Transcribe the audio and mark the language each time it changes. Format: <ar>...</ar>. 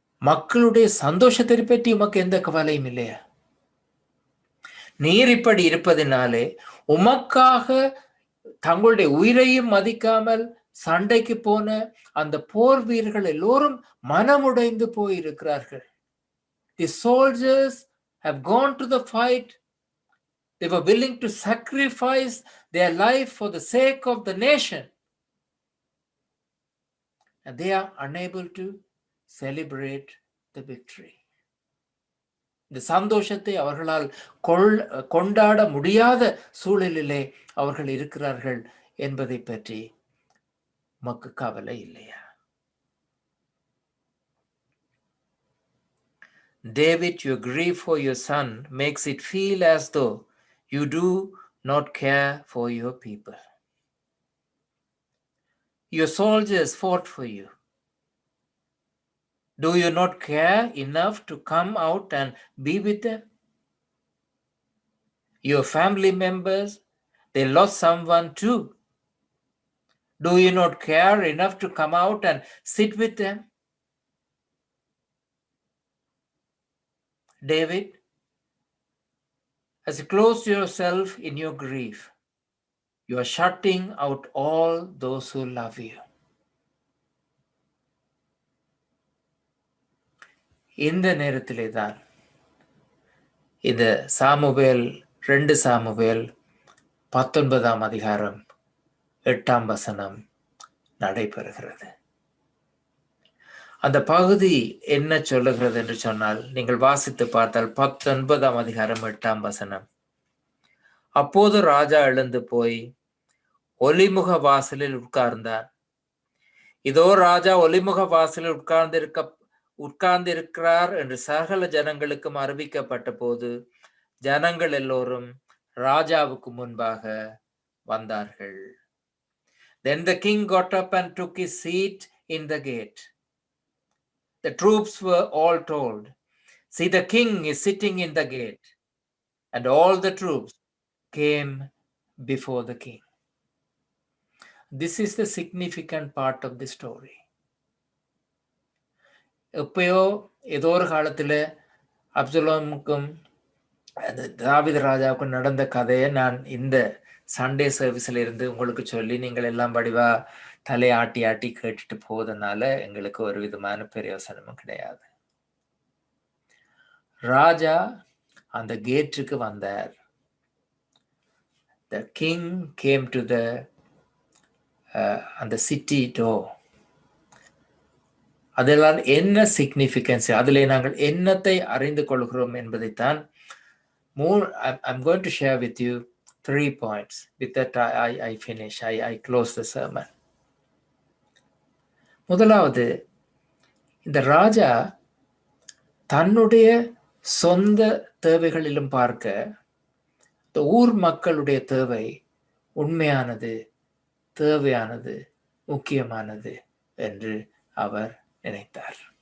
<ta>மக்களுடைய சந்தோஷத்தை பற்றி உமக்கு எந்த கவலையும் இல்லையா? நீர் இப்படி இருப்பதினாலே உமக்காக தங்களுடைய உயிரையும் மதிக்காமல் சண்டைக்கு போன அந்த போர் வீரர்கள் எல்லோரும் மனமுடைந்து போயிருக்கிறார்கள்.</ta> <en>The soldiers have gone to the fight. They were willing to sacrifice their life for the sake of the nation. And they are unable to celebrate the victory.</en> <ta>இந்த சந்தோஷத்தை அவர்களால் கொண்டாட முடியாத சூழலிலே அவர்கள் இருக்கிறார்கள் என்பதை பற்றி உமக்கு கவலை இல்லையா?</ta> <en>David, your grief for your son makes it feel as though you do not care for your people. Your soldiers fought for you. Do you not care enough to come out and be with them? Your family members, they lost someone too. Do you not care enough to come out and sit with them? David, as you close yourself in your grief, you are shutting out all those who love you.</en> <ta>இந்த நேரத்திலே தான் இந்த Samuel 2 Samuel 19ஆம் அதிகாரம் 8ஆம் வசனம் நடைபெறுகிறது. அந்த பகுதி என்ன சொல்லுகிறது என்று சொன்னால், நீங்கள் வாசித்து பார்த்தால் 19ஆம் அதிகாரம் 8ஆம் வசனம், அப்போது ராஜா எழுந்து போய் ஒலிமுக வாசலில் உட்கார்ந்தார். இதோ ராஜா ஒலிமுக வாசலில் உட்கார்ந்திருக்கிறார் என்று சகல ஜனங்களுக்கும் அறிவிக்கப்பட்ட போது ஜனங்கள் எல்லோரும் ராஜாவுக்கு முன்பாக வந்தார்கள்.</ta> <en>Then the king got up and took his seat in the gate. The troops were all told, "See, the king is sitting in the gate." And all the troops came before the king. This is the significant part of the story.</en> <ta>எப்பயோ ஏதோ ஒரு காலத்துல அப்சலோமுக்கும் அந்த தாவீது ராஜாவுக்கும் நடந்த கதையை நான் இந்த சண்டே சர்வீஸ்ல இருந்து உங்களுக்கு சொல்லி நீங்கள் எல்லாம் படிவா தலையாட்டி ஆட்டி கேட்டுட்டு போவதனால எங்களுக்கு ஒரு விதமான பிரயோசனமும் கிடையாது. ராஜா அந்த கேட்டுக்கு வந்தார்.</ta> <en>The king came to the city door.</en> <ta>அதெல்லாம் என்ன சிக்னிஃபிகன்ஸ், அதிலே நாங்கள் என்னத்தை அறிந்து கொள்கிறோம் என்பதைத்தான்</ta> <en>I'm going to share with you 3 points. With that I finish. I close the sermon.</en> <ta>முதலாவது, இந்த ராஜா தன்னுடைய சொந்த தேவைகளிலும் பார்க்க இந்த ஊர் மக்களுடைய தேவை உண்மையானது, தேவையானது, முக்கியமானது என்று அவர் நினைத்தார்.</ta>